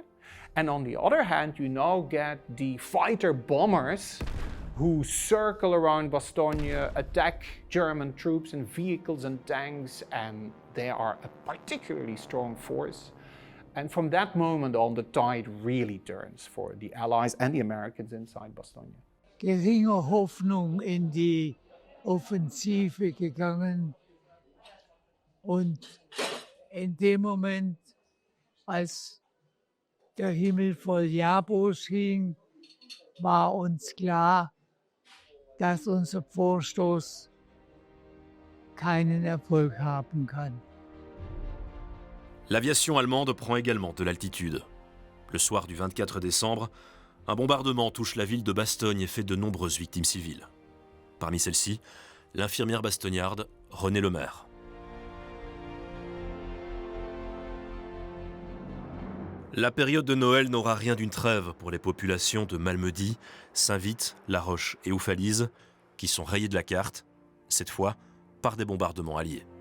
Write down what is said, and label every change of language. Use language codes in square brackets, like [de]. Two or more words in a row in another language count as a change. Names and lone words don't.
[en] And on the other hand, you now get the fighter bombers who circle around Bastogne, attack German troops and vehicles and tanks, and they are a particularly strong force. And from that moment on, the tide really turns for the Allies and the Americans inside Bastogne. [de] Geringe Hoffnung in die Offensive gegangen. Und in dem Moment, als der Himmel voll Jabos hing, war uns klar, dass unser Vorstoß keinen Erfolg haben kann. [fr] L'aviation allemande prend également de l'altitude. Le soir du 24 décembre, un bombardement touche la ville de Bastogne et fait de nombreuses victimes civiles. Parmi celles-ci, l'infirmière bastognarde Renée Lemaire. La période de Noël n'aura rien d'une trêve pour les populations de Malmedy, Saint-Vith, La Roche et Oufalise, qui sont rayées de la carte, cette fois par des bombardements alliés.